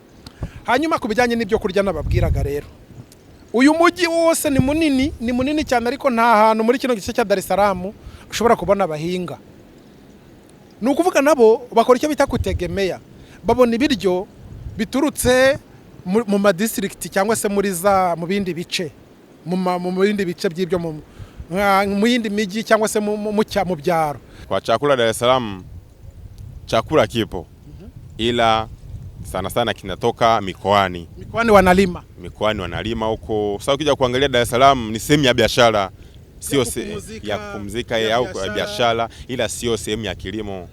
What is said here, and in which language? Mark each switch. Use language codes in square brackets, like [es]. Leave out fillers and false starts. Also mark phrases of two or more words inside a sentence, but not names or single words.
[rw] Hanyuma ku bijyanye n'ibyo kurya nababwiraga rero, uyu mujyi wose ni munini cyane, ariko nta hantu muri kino gice cya Dar es Salaam ushobora kubona abahinga. Ni ukuvuga nabo bakora icyo bita kutegemeya, babona ibiryo biturutse mu madistrict cyangwa se mu bindi bice, mu bindi bice by'ibyo mu yindi miji cyangwa se mu byaro. [sw] Kwa chakula Dar es Salaam chakula kipo, ila sana sana kinatoka mikoani. Mikoani wanalima huko. Sasa ukija kuangalia Dar es Salaam ni sehemu ya biashara, sio ya kupumzika au ya biashara, ila sio sehemu ya kilimo.